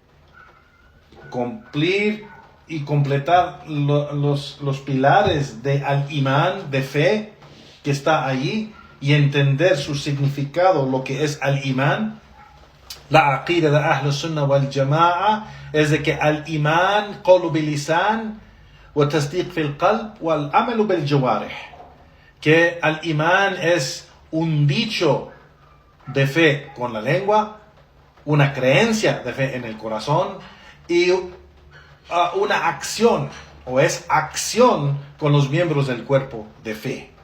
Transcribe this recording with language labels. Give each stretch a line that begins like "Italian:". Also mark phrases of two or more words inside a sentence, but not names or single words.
Spanish: Cumplir y completar los pilares de al Imán, de fe, que está allí, y entender su significado, lo que es al Imán. La aqida de
Arabic: أهل السنة والجماعة
Spanish: es de que al Imán
Arabic: قول باللسان وتصديق بالقلب والعمل بالجوارح.
Spanish: Que al Imán es un dicho de fe con la lengua, una creencia de fe en el corazón, y una acción, o es acción con los miembros del cuerpo de fe.